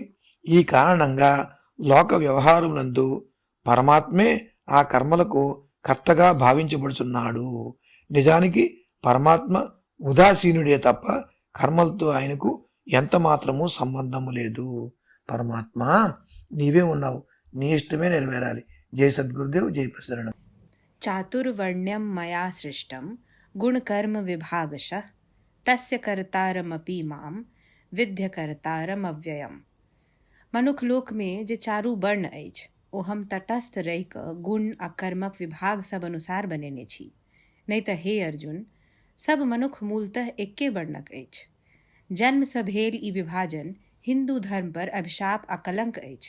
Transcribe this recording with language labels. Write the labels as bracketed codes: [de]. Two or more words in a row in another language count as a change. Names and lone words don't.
[te] ఈ కారణంగా లోక వ్యవహారమునందు పరమాత్మే ఆ కర్మలకు కర్తగా భావించబడుతున్నాడు. నిజానికి పరమాత్మ ఉదాసీనుడే తప్ప కర్మలతో ఆయనకు ఎంత మాత్రమూ సంబంధము లేదు. పరమాత్మ నీవే ఉన్నావు, నీ ఇష్టమే నెరవేరాలి. జై సద్గురుదేవ్, జై ప్రసరణం. [sa] चातुर्वर्ण्यं मया सृष्टं गुणकर्म विभागशः तस्य कर्तारमपि मां विद्य कर्तारमव्ययम्. [mai] मनुख लोक में जे 4 वर्ण अछि, ओ हम तटस्थ रहि कऽ गुण आ कर्मक विभाग सब अनुसार बनेने छी. नहीं तऽ हे अर्जुन, सब मनुख मूलतः एके वर्णक अछि. जन्म सँ भेल ई विभाजन हिंदू धर्म पर अभिशाप आ कलंक अछि.